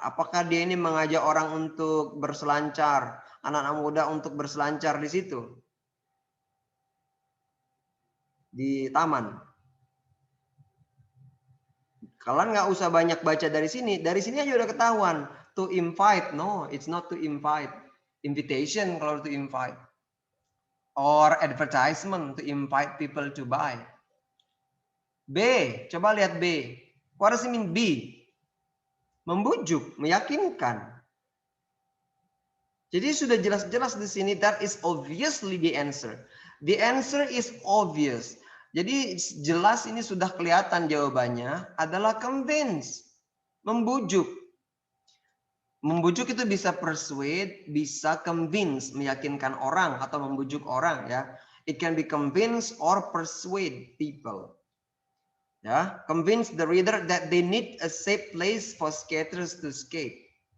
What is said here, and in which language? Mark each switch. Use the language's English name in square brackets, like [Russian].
[Indonesian] Apakah dia ini mengajak orang untuk berselancar, anak-anak muda untuk berselancar di situ? Di taman. Kalian nggak usah banyak baca dari sini aja udah ketahuan. [English] To invite, no, it's not to invite. Invitation kalau to invite. Or advertisement to invite people to buy. B, coba lihat B. What does it mean B? [Indonesian] Membujuk, meyakinkan. Jadi sudah jelas-jelas di sini, [English] that is obviously the answer. The answer is obvious. [Indonesian] Jadi jelas ini sudah kelihatan jawabannya adalah convince. Membujuk. Membujuk itu bisa persuade, bisa convince, meyakinkan orang atau membujuk orang ya. [English] It can be convince or persuade people. Ya, convince the reader that they need a safe place for skaters to skate.